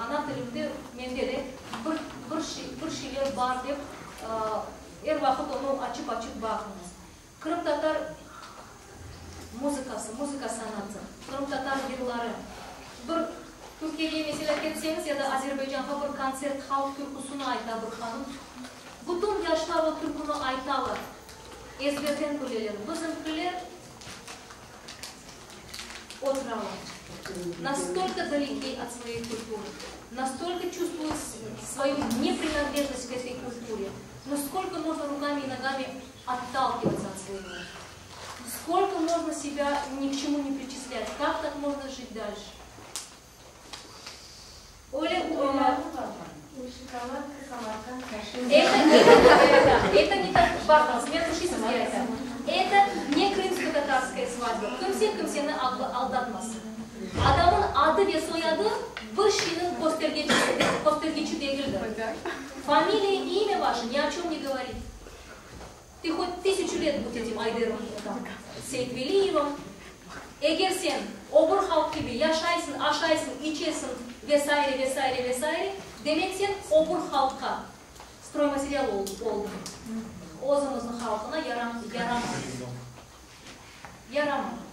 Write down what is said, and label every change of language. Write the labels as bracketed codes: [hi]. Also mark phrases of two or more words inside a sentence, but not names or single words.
[crh] Ana dilimde mende de bir şeyler var deyip her vakit onu açıp bakınız. Kırım Tatar müzika sanatı, Kırım Tatar yılları. Bir Türkiye'ye mesela gitseniz ya da Azerbaycan'a bir konsert halk türküsünü ayta bir hanım. Bütün yaşlar o türkünü aytalar. Ezberden bileler. Bizimkiler oturalım. [ru] Настолько далеки от своей культуры, настолько чувствуют свою непринадлежность к этой культуре, насколько можно руками и ногами отталкиваться от своего. Сколько можно себя ни к чему не причислять, как так можно жить дальше? Это не так важно, это не крымско-татарская свадьба. [crh] Kimse aldatmasın. Adamın adı ve soyadı bir şeyin göstergeci değildir. [ru] Familiя и имя ваше ни о чем не говорит. Ты хоть 1000 лет будь этим Айдером, Сейтвелиевым. [crh] Eğer sen obur halk gibi yaşaysın, aşaysın, içesin vesaire, demek sen obur halka stroymaterial oldun. Özümüzün halkına yaramaz.